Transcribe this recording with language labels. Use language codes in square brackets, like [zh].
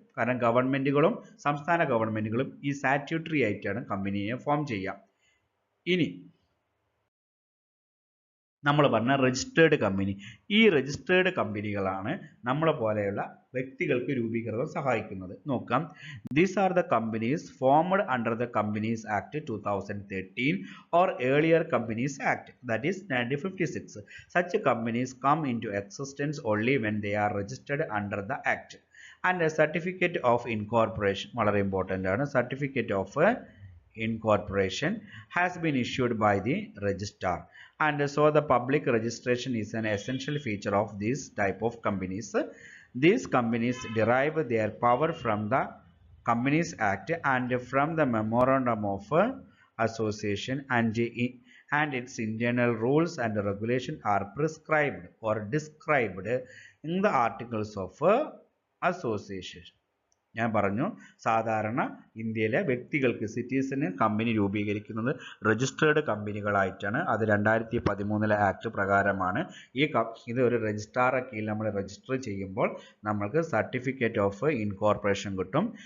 [ml] കാരണം ഗവൺമെൻറ്റുകളും സംസ്ഥാന ഗവൺമെൻറ്റുകളും ഈ സ്റ്റാറ്റ്യൂട്ടറി ആയിട്ടാണ് കമ്പനിയെ ഫോം ചെയ്യുക. ഇനി നമ്മൾ പറഞ്ഞ രജിസ്റ്റേർഡ് കമ്പനി. ഈ രജിസ്റ്റേർഡ് കമ്പനികളാണ് നമ്മളെ പോലെയുള്ള വ്യക്തികൾക്ക് രൂപീകരണം സഹായിക്കുന്നത്. നോക്കാം. [en] These are the companies formed under the Companies Act 2013 or earlier Companies Act, that is 1956. Such companies come into existence only when they are registered under the Act. And a certificate of incorporation, [ml] വളരെ important ആണ്, [en] certificate of incorporation has been issued by the registrar. And so the public registration is an essential feature of this type of companies. These companies derive their power from the Companies Act and from the Memorandum of Association, and its internal rules and regulations are prescribed or described in the Articles of Association. [ml] ഞാൻ പറഞ്ഞു, സാധാരണ ഇന്ത്യയിലെ വ്യക്തികൾക്ക് സിറ്റീസിന് company രൂപീകരിക്കുന്നത് registered കമ്പനികളായിട്ടാണ്. അത് 2013 act പ്രകാരമാണ്. ഇത് ഒരു രജിസ്ട്രാറെ കീഴിൽ നമ്മൾ രജിസ്റ്റർ ചെയ്യുമ്പോൾ നമ്മൾക്ക് സർട്ടിഫിക്കറ്റ് ഓഫ് ഇൻകോർപ്പറേഷൻ കിട്ടും.